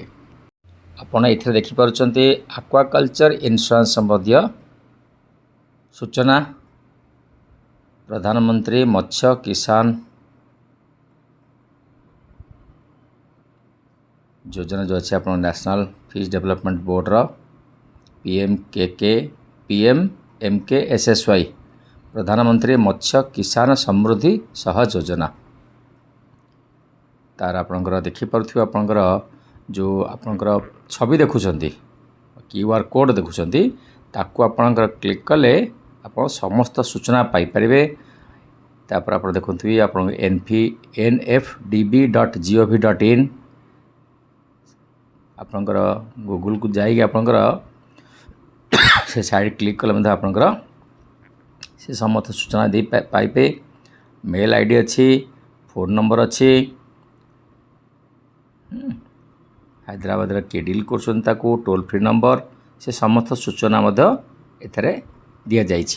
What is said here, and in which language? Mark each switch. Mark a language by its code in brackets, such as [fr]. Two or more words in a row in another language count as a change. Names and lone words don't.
[or] ଆପଣ ଏଥିରେ ଦେଖିପାରୁଛନ୍ତି [en] aquaculture insurance [or] ସମ୍ବନ୍ଧୀୟ ସୂଚନା, ପ୍ରଧାନମନ୍ତ୍ରୀ ମତ୍ସ୍ୟ କିଷାନ ଯୋଜନା ଯେଉଁ ଅଛି ଆପଣ ନ୍ୟାସନାଲ୍ ଫିସ୍ ଡେଭଲପମେଣ୍ଟ ବୋର୍ଡ଼ର PMKSSY ପ୍ରଧାନମନ୍ତ୍ରୀ ମତ୍ସ୍ୟ କିଷାନ ସମୃଦ୍ଧି ସହ ଯୋଜନା। ତାର ଆପଣଙ୍କର ଦେଖିପାରୁଥିବେ ଆପଣଙ୍କର ଯେଉଁ ଆପଣଙ୍କର ଛବି ଦେଖୁଛନ୍ତି [en] QR code [or] ଦେଖୁଛନ୍ତି ତାକୁ ଆପଣଙ୍କର କ୍ଲିକ୍ କଲେ ଆପଣ ସମସ୍ତ ସୂଚନା ପାଇପାରିବେ। ତାପରେ ଆପଣ ଦେଖୁଥିବେ ଆପଣଙ୍କ nfdb.gov.in ଆପଣଙ୍କର ଗୁଗୁଲକୁ ଯାଇକି ଆପଣଙ୍କର ସେ [en] site click [or] କଲେ ମଧ୍ୟ ଆପଣଙ୍କର ସେ ସମସ୍ତ ସୂଚନା ଦେଇ ପାଇବେ। [en] mail ID [or] ଅଛି, [en] phone number [or] ଅଛି, ହାଇଦ୍ରାବାଦରେ କିଏ ଡିଲ୍ କରୁଛନ୍ତି ତାକୁ [en] toll free number [or] ସେ ସମସ୍ତ ସୂଚନା ମଧ୍ୟ ଏଥିରେ ଦିଆଯାଇଛି।